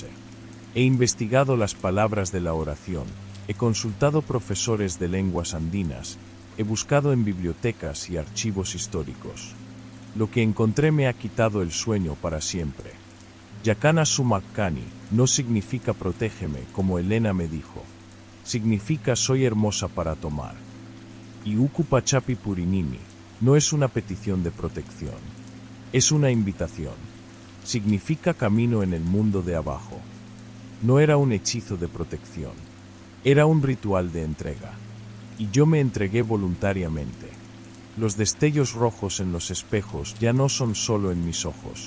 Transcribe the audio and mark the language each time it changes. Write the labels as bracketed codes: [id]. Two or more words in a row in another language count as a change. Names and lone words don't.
[es] He investigado las palabras de la oración, he consultado profesores de lenguas andinas, he buscado en bibliotecas y archivos históricos. Lo que encontré me ha quitado el sueño para siempre. [qu] Yakana sumakkani [es] no significa protégeme, como Elena me dijo. Significa soy hermosa para tomar. Y [qu] uku pachapi purinimi [es] no es una petición de protección. Es una invitación. Significa camino en el mundo de abajo. No era un hechizo de protección. Era un ritual de entrega. Y yo me entregué voluntariamente. Los destellos rojos en los espejos ya no son solo en mis ojos.